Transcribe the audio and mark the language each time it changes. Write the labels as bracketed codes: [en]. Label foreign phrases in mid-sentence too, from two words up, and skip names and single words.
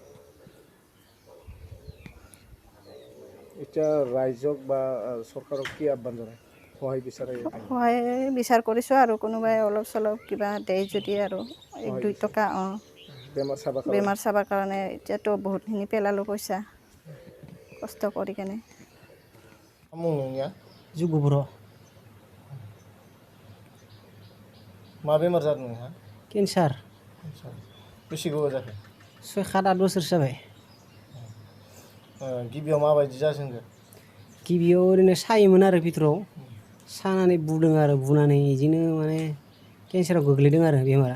[as] এতিয়া ৰাইজক বা চৰকাৰক কি আহ্বান জনায়? সহায় বিচাৰ কৰিছোঁ আৰু কোনোবাই অলপ চলপ কিবা দিয়ে যদি আৰু 1-2 টকা বেমাৰ চাবৰ কাৰণে। এতিয়াতো বহুতখিনি পেলালোঁ পইচা কষ্ট কৰি কেনে। [brx] जुगु बर'। मा बेमार जादों नोंहा? केन्सार। बेसे गोबाव जाखो? 6-7 बोसोर जाबाय। गिबियाव माबायदि जाजेनखो? गिबियाव ओरैनो सायोमोन आरो भितराव सानानै बुदों आरो बुनानै बिदिनो माने केन्साराव गोग्लैदों आरो बेमारा।